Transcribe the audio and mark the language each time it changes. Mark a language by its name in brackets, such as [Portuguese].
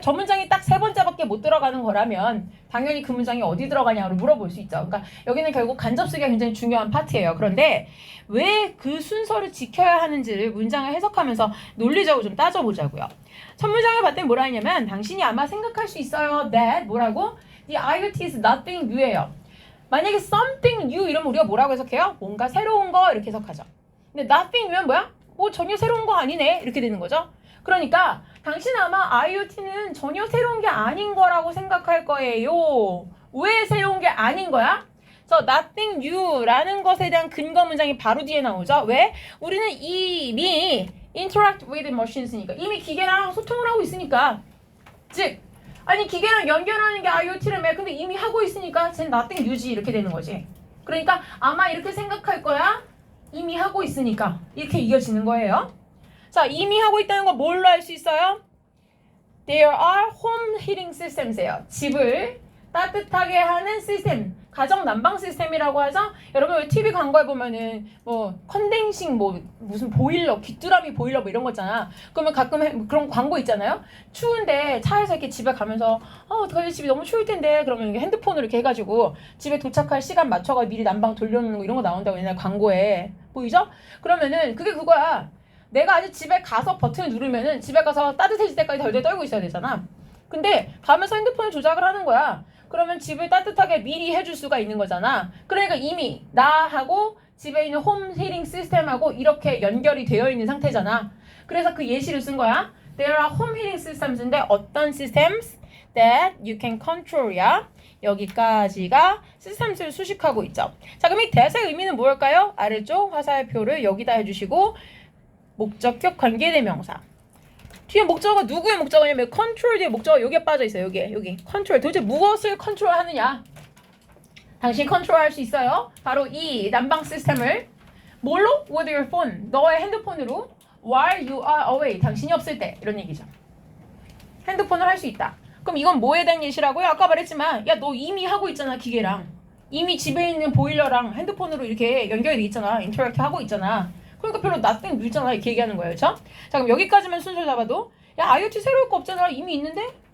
[Korean] 저 문장이 딱 세 번째밖에 못 들어가는 거라면 당연히 그 문장이 어디 들어가냐고 물어볼 수 있죠. 그러니까 여기는 결국 간접 쓰기가 굉장히 중요한 파트예요. 그런데 왜 그 순서를 지켜야 하는지를 문장을 해석하면서 논리적으로 좀 따져보자고요. 첫 문장을 봤더니 뭐라 했냐면 당신이 아마 생각할 수 있어요. that 뭐라고? [English] The IoT is nothing new예요. [Korean] 만약에 [English] something new [Korean] 이러면 우리가 뭐라고 해석해요? 뭔가 새로운 거 이렇게 해석하죠. 근데 [English] nothing new [Korean] 면 뭐야? 뭐 전혀 새로운 거 아니네 이렇게 되는 거죠. 그러니까 당신 아마 IoT는 전혀 새로운 게 아닌 거라고 생각할 거예요. 왜 새로운 게 아닌 거야? nothing new라는 것에 대한 근거 문장이 바로 뒤에 나오죠. 왜? 우리는 이미 [English] interact with machines [Korean] 니까 이미 기계랑 소통을 하고 있으니까 즉 아니 기계랑 연결하는 게 IoT라며 근데 이미 하고 있으니까 쟤는 nothing new지 이렇게 되는 거지. 그러니까 아마 이렇게 생각할 거야. 이미 하고 있으니까 이렇게 이어지는 거예요. 자, 이미 하고 있다는 건 뭘로 알 수 있어요? [English] There are home heating systems예요. [Korean] 집을 따뜻하게 하는 시스템, 가정 난방 시스템이라고 하죠. 여러분 왜 TV 광고에 보면은 뭐 컨덴싱 뭐 무슨 보일러, 귀뚜라미 보일러 뭐 이런 거 있잖아. 그러면 가끔 그런 광고 있잖아요. 추운데 차에서 이렇게 집에 가면서 어떡하지 집이 너무 추울 텐데 그러면 이렇게 핸드폰으로 이렇게 해가지고 집에 도착할 시간 맞춰가 미리 난방 돌려놓는 거 이런 거 나온다고 옛날 광고에 보이죠? 그러면은 그게 그거야. 내가 아직 집에 가서 버튼을 누르면은 집에 가서 따뜻해질 때까지 덜덜 떨고 있어야 되잖아. 근데 가면서 핸드폰을 조작을 하는 거야. 그러면 집을 따뜻하게 미리 해줄 수가 있는 거잖아. 그러니까 이미 나하고 집에 있는 홈 히팅 시스템하고 이렇게 연결이 되어 있는 상태잖아. 그래서 그 예시를 쓴 거야. [English] There are home heating systems인데 [Korean] 어떤 [English] systems that you can control이야. [Korean] 여기까지가 시스템스를 수식하고 있죠. 자, 그럼 이 대사의 의미는 뭘까요? 아래쪽 화살표를 여기다 해주시고 목적격 관계대명사. 뒤에 목적어가 누구의 목적어냐면 컨트롤 뒤에 목적어 여기에 빠져 있어요. 여기 컨트롤. 도대체 무엇을 컨트롤하느냐? 당신 컨트롤할 수 있어요. 바로 이 난방 시스템을 뭘로? [English] With your phone. [Korean] 너의 핸드폰으로 [English] while you are away. [Korean] 당신이 없을 때 이런 얘기죠. 핸드폰을 할 수 있다. 그럼 이건 뭐에 대한 예시라고요? 아까 말했지만 야 너 이미 하고 있잖아 기계랑. 이미 집에 있는 보일러랑 핸드폰으로 이렇게 연결이 돼 있잖아. 인터랙트 하고 있잖아. 그러니까 별로 [English] nothing new [Korean] 잖아 이렇게 얘기하는 거예요. 그렇죠? 자 그럼 여기까지만 순서 잡아도 야 IoT 새로울 거 없잖아. 이미 있는데?